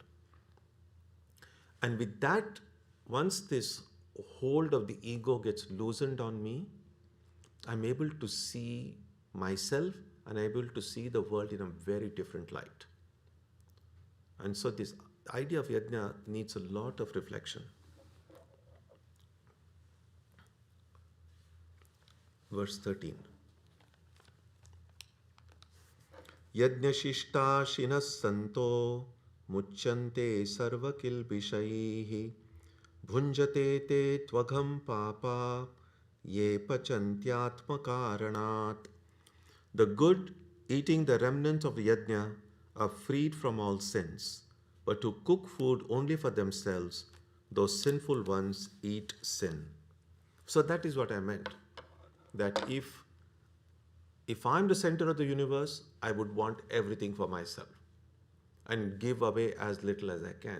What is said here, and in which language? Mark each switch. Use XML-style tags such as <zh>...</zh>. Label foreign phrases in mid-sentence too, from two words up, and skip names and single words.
<en>And with that, once this hold of the ego gets loosened on me, I'm able to see myself and able to see the world in a very different light. And so this idea of yajna needs a lot of reflection. Verse 13.</en> <sa>यज्ञशिष्ट शिनः सन्तो मुच्यन्ते सर्वकिल्बिषैः भुञ्जते ते त्वघं पापा ये पचन्त्यात्मकारणात्.</sa> <en>The good, eating the remnants of the yajna, are freed from all sins, but who cook food only for themselves, those sinful ones eat sin. So that is what I meant. That if I'm the center of the universe, I would want everything for myself and give away as little as I can.</en>